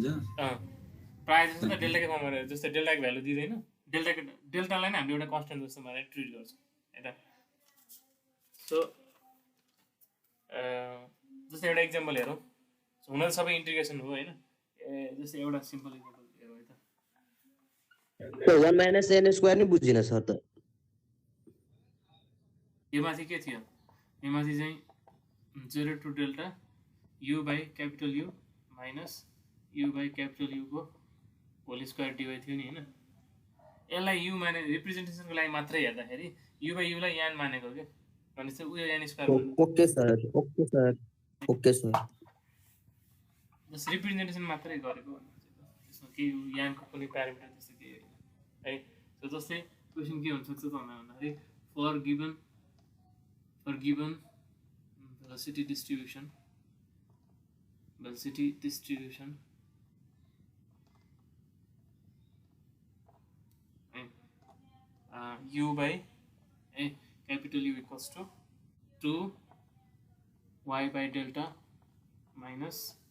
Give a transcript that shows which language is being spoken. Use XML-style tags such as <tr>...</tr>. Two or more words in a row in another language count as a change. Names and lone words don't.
<ne>प्राय जस्तो त डेल्टाकै फर्ममा रहेछ जस्तै डेल्टाको भ्यालु दिँदैन डेल्टालाई नै हामीले एउटा कन्स्ट्यान्ट जस्तो मानेर ट्रिट गर्छौँ है त सो जस्तै एउटा इक्जाम्पल हेरौँ हुन त सबै इन्टिग्रेसन हो हैन जस्तै एउटा</ne> <en>simple example</en> <ne>हेरौँ है त</ne> <en>1 minus n square</en> <ne>नि बुझिन सर त यो माथि के थियो यो माथि चाहिँ</ne> <en>0 to delta u by capital U minus u by capital U</en> <ne>को</ne> <en>whole square</en> <ne>dy थियो नि हैन यसलाई u माने रिप्रेजेन्टेसनको लागि मात्रै हेर्दाखेरि</ne> <en>u by u</en> <ne>लाई n मानेको के भनेपछि उयो</ne> <en>n square</en> <ne>ओके सर जस रिप्रेजेन्टेसन मात्रै गरेको त्यसमा के n को कुनै प्यारामिटर त्यस्तो के हैन है सो जस्तै क्वेशन के हुन्छ त भन्दाखेरि</ne> <en>for given velocity distribution velocity distribution u by capital U equals to 2 y by delta minus</en>